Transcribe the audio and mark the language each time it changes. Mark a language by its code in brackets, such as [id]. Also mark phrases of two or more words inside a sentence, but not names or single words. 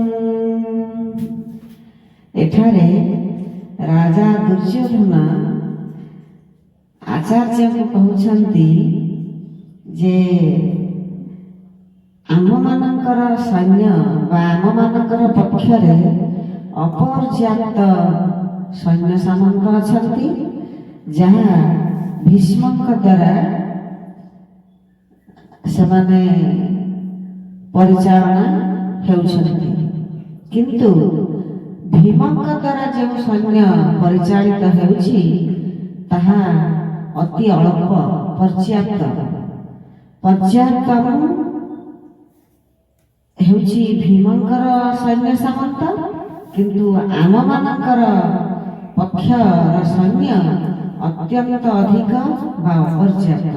[or] ଏଠାରେ ରାଜା ଦୁର୍ଯ୍ୟୋଧନ ଆଚାର୍ଯ୍ୟ କୁ କହୁଛନ୍ତି ଯେ ଆମମାନଙ୍କର ସୈନ୍ୟ ବା ଆମମାନଙ୍କର ପକ୍ଷରେ ଅପର୍ଯ୍ୟାପ୍ତ ସୈନ୍ୟ ସାମନ୍ତ ଅଛନ୍ତି ଯାହା ଭୀଷ୍ମଙ୍କ ଦ୍ୱାରା ସେମାନେ ପରିଚାଳନା ହେଉଛନ୍ତି। କିନ୍ତୁ ଭୀମଙ୍କ ଦ୍ୱାରା ଯେଉଁ ସୈନ୍ୟ ପରିଚାଳିତ ହେଉଛି ତାହା ଅତି ଅଳ୍ପ ପର୍ଯ୍ୟାପ୍ତ ହେଉଛି ଭୀମଙ୍କର ସୈନ୍ୟ ସାମନ୍ତ, କିନ୍ତୁ ଆମମାନଙ୍କର ପକ୍ଷର ସୈନ୍ୟ ଅତ୍ୟନ୍ତ ଅଧିକ ବା ଅପର୍ଯ୍ୟାପ୍ତ।